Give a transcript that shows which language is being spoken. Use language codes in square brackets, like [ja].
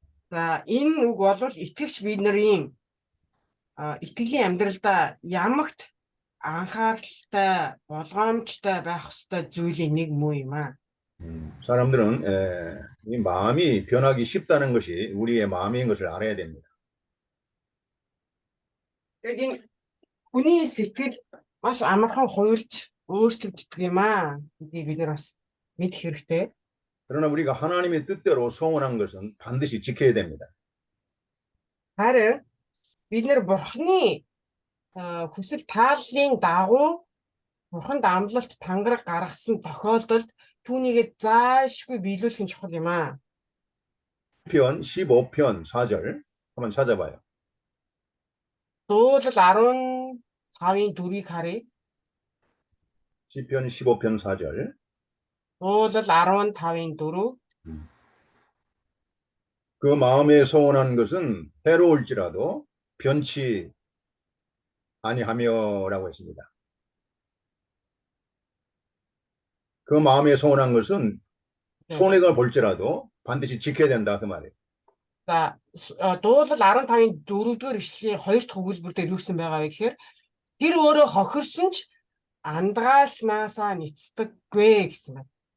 [mn] За энэ үг бол итгэгч бид нарын итгэлийн амьдралдаа ямагт анхааралтай, болгоомжтой байх ёстой зүйлийн нэг муу юм аа. [ko] 사람들은 이 마음이 변하기 쉽다는 것이 우리의 마음인 것을 알아야 됩니다. [mn] Тэгээд энэ хүний сэтгэл маш амархан хуйлж өөрчлөгддөг юм аа. гэдгийг бид нар бас мэдэх хэрэгтэй. [ko] 그러나 우리가 하나님의 뜻대로 소원한 것은 반드시 지켜야 됩니다. [mn] харин бид нар бурхны хүсэл тааллын дагуу бурханд амлалт тангараг гаргасан тохиолдолд түүнийгээ заашгүй биелүүлэх нь чухал юм аа. [ko] 시편 15편 4절 한번 찾아봐요. [mn] Дуулал 15-ийн 4-ийг харъя. [ko] 시편 15편 4절. [mn] Дуулал 15-ийн 4. [ko] 그 마음에 소원한 것은 해로울지라도 변치 아니하며라고 했습니다. 그 마음에 소원한 것은 손해가 볼지라도 반드시 지켜야 된다 그 말이에요. [mn] За дуулал 15-ийн 4-р ишлэлийн 2 дахь өгүүлбэр дээр юу гэсэн байгаа вэ гэхээр тэр өөрөө хохирсон ч андгааснасаа нэцдэггүй гэсэн байна.